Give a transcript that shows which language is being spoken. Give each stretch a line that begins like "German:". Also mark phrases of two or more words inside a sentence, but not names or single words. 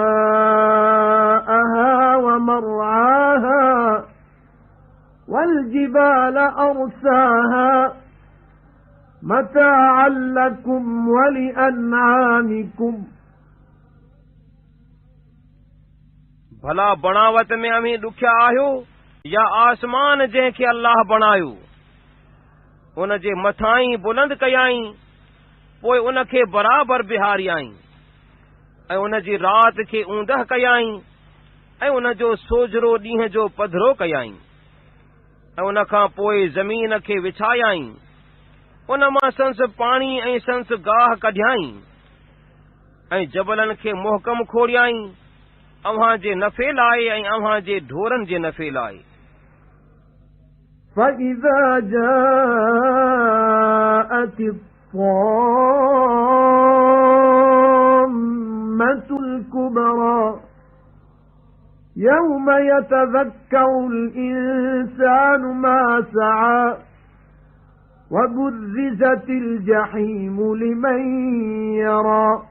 Arabic: ماءها ومرعاها والجبال أرساها متاعا لكم ولأنعامكم
Sindhi: भला बणावत में अमी ॾुखिया आहियो या आसमान जंहिंखे अल्लाह बणायो उन जे मथां ई बुलंद कयाई पोइ उनखे बराबरि बिहारियाई ऐं उन जी राति खे ऊंदह कयाई ऐं उन जो सोझरो ॾींहं जो पधरो कयाई ऐं उन खां पोइ ज़मीन खे विछायाई उन मां संस पाणी ऐं संस गाह कढियाई ऐं जबलनि खे मुहकम खोड़ियाई अव्हां जे नफ़े लाइ ऐं अव्हां जे ढोरनि जे नफ़े लाइ
Arabic: فَإِذَا جَاءَتِ الطَّامَّةُ الْكُبْرَى يَوْمَ يَتَذَكَّرُ الْإِنسَانُ مَا سَعَى وَبُرِّزَتِ الْجَحِيمُ لِمَنْ يَرَى